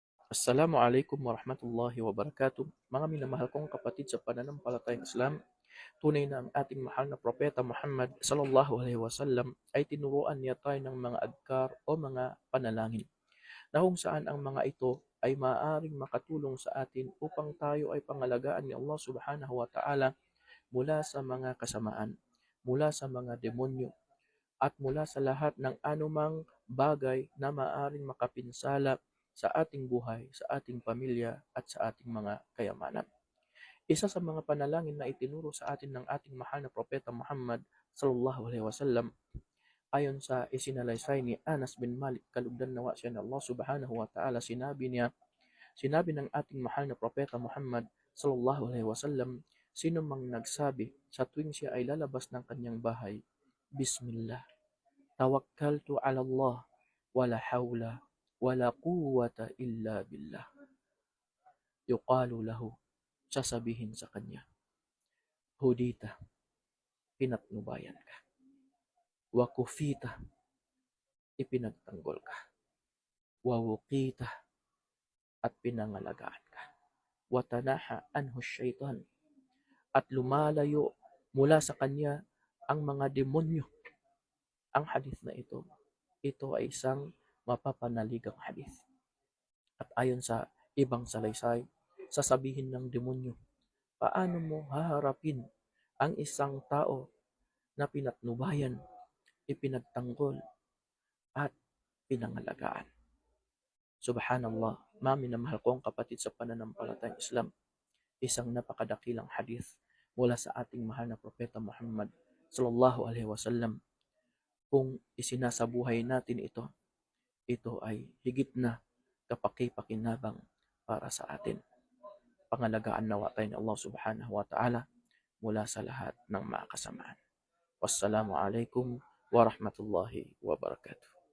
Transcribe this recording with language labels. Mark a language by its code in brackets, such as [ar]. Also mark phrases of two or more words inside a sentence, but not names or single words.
[ar] السلام عليكم ورحمة الله وبركاته. [tl] Mga minamahal kong kapatid sa pananampalatayang Islam, tunay na ang ating mahal na propeta Muhammad [ar] صلى الله عليه وسلم [tl] ay tinuruan niya tayo ng mga adkar o mga panalangin na kung saan ang mga ito ay maaaring makatulong sa atin upang tayo ay pangalagaan ni Allah [ar] سبحانه وتعالى [tl] mula sa mga kasamaan, mula sa mga demonyo, at mula sa lahat ng anumang bagay na maaaring makapinsala sa ating buhay, sa ating pamilya at sa ating mga kayamanan. Isa sa mga panalangin na itinuro sa atin ng ating mahal na propeta Muhammad [ar] صلى الله عليه وسلم [tl] ayon sa isinalaysay ni Anas bin Malik, kalugdan nawa siya ng Allah [ar] سبحانه وتعالى, [tl] sinabi ng ating mahal na propeta Muhammad [ar] صلى الله عليه وسلم, [tl] sino mang nagsabi sa tuwing siya ay lalabas ng kanyang bahay, [ar] بسم الله، توكلت على الله، ولا حول ولا قوة إلا بالله. يقال له, [tl] sasabihin sa kanya, hudita, pinatnubayan ka. [ar] وكفيت, [tl] ipinagtanggol ka. [ar] ووقيت, [tl] at pinangalagaan ka. [ar] وتنحى عنه الشيطان, [tl] at lumalayo mula sa kanya ang mga demonyo. Ang hadith na ito ay isang mapapanaligang hadith. At ayon sa ibang salaysay, sasabihin ng demonyo, paano mo haharapin ang isang tao na pinatnubayan, ipinagtanggol, at pinangalagaan? Subhanallah, minamahal kong kapatid sa pananampalatayang Islam, isang napakadakilang hadith mula sa ating mahal na propeta Muhammad [ar] صلى الله عليه وسلم. [tl] Kung isinasabuhay natin ito ay higit na kapaki-pakinabang para sa atin. Pangalagaan nawa tayo ng Allah [ar] سبحانه وتعالى [tl] mula sa lahat ng mga kasamaan. [ar] والسلام عليكم ورحمة الله وبركاته.